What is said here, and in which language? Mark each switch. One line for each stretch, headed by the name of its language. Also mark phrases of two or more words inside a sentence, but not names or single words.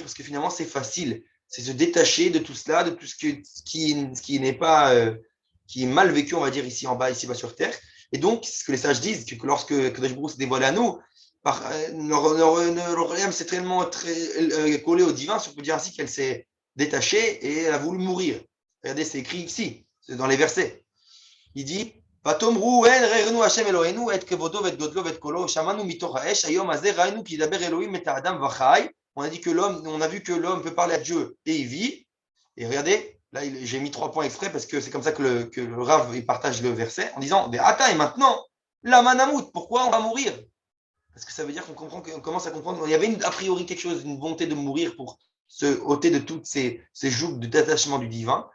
French: Parce que finalement, c'est facile. C'est se détacher de tout cela, de tout ce qui n'est pas, qui est mal vécu, on va dire, ici bas sur Terre. Et donc, ce que les sages disent, que lorsque
Hebrew: קדוש ברוך הוא
French: s'est dévoilé à nous, leur âme s'est tellement collée au divin, si on peut dire ainsi, qu'elle s'est détachée et elle a voulu mourir. Regardez, c'est écrit ici, c'est dans les versets. Il dit,
Hebrew: ותאמרו אין ראינו השם אלוהינו את כבודו ואת גודלו ואת קולו שמענו מתוך האש היום הזה ראינו כי ידבר אלוהים את האדם וחי.
French: On a dit que on a vu que l'homme peut parler à Dieu et il vit. Et regardez, là j'ai mis 3 points exprès parce que c'est comme ça que le Rav il partage le verset en disant, et maintenant, la manamut, pourquoi on va mourir? Parce que ça veut dire qu'on commence à comprendre qu'il y avait a priori quelque chose, une volonté de mourir pour se ôter de toutes ces jougs de détachement du divin.